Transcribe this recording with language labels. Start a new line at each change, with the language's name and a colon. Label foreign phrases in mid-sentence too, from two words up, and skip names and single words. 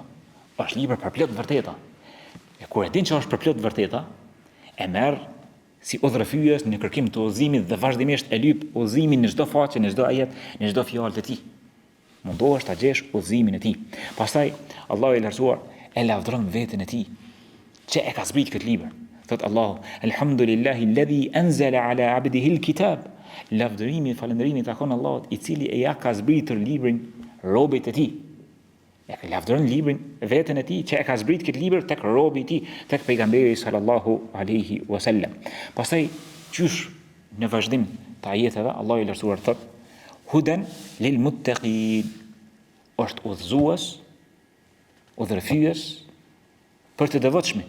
Albanian: Është libër për plot vërteta. E kur e din që është për plot vërteta, e merr si udhërfyes në kërkim të udhëzimit dhe vazhdimisht e lyp udhëzimin në çdo faqe, në çdo ajet, në çdo fjalë të tij. Mundohesh ta gjesh udhëzimin e tij. Pastaj Allahu i lartësuar e lavdron veten e tij që e ka zbrit këtë libër. Thot Allahu,
Arabic: الحمد لله الذي أنزل على عبده الكتاب.
Albanian: Lavdërimi, falënderimi takon Allahut, i cili e ja ka zbritur librin robët e tij. E ka lavdëron librin veten e tij që e ka zbrit këtë libër tek robi i tij, tek pejgamberi
Arabic: صلى الله عليه وسلم.
Albanian: Pastaj qysh në vazhdim të ajeteve Allahu i lartësuar thot
Arabic: هدى للمتقين,
Albanian: është udhëzues, udhërfyes për të devotshmit.